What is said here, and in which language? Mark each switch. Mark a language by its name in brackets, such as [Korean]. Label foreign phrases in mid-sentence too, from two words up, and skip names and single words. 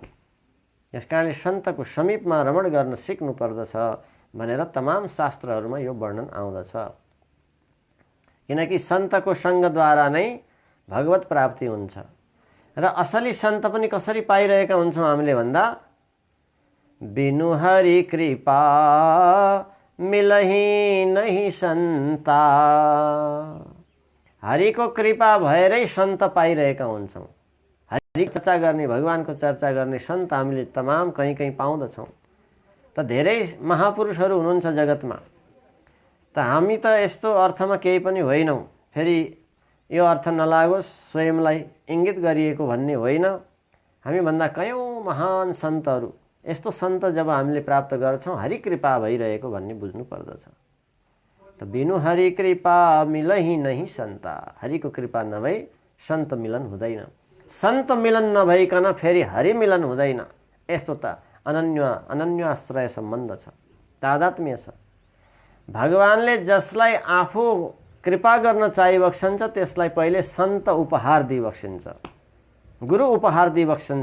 [Nepali] यसकारणले सन्तको समीपमा रमण गर्न सिक्नु पर्दछ भनेर तमाम शास्त्रहरूमा यो वर्णन आउँदछ। किनकि सन्तको सङ्गद्वारा नै भगवत प्राप्ति हुन्छ। र असली सन्त पनि कसरी पाइरहेका हुन्छौँ हामीले भन्दा [Awadhi] बिनु हरि कृपा मिलही नहीं सन्ता, [Nepali] हरिको कृपा भएरै सन्त पाइरहेका हुन्छौँ। हरि चर्चा गर्ने, भगवानको चर्चा गर्ने सन्त हामीले तमाम कहीँ कहीँ पाउँदछौँ। त धेरै महापुरुषहरू हुनुहुन्छ जगतमा। त हामी त यस्तो अर्थमा केही पनि होइनौँ, फेरि यो अर्थ नलागोस् स्वयंलाई इङ्गित गरिएको भन्ने होइन। हामीभन्दा कयौँ महान सन्तहरू, यस्तो सन्त जब हामीले प्राप्त गर्छौँ हरि कृपा भइरहेको भन्ने बुझ्नु पर्दछ। त [Awadhi] बिनु हरि कृपा मिलही नहीं सन्ता, [Nepali] हरिको कृपा नभई सन्त मिलन हुँदैन। सन्त मिलन नभइकन फेरि हरि मिलन हुँदैन। यस्तो त अनन्याश्रय सम्बन्ध छ, तादात्म्य छ। भगवानले जसलाई आफू कृपा गर्न चाहिबक्सन्छ त्यसलाई पहिले सन्त उपहार दिइबक्सिन्छ, गुरु उपहार दिइबक्सिन्छ।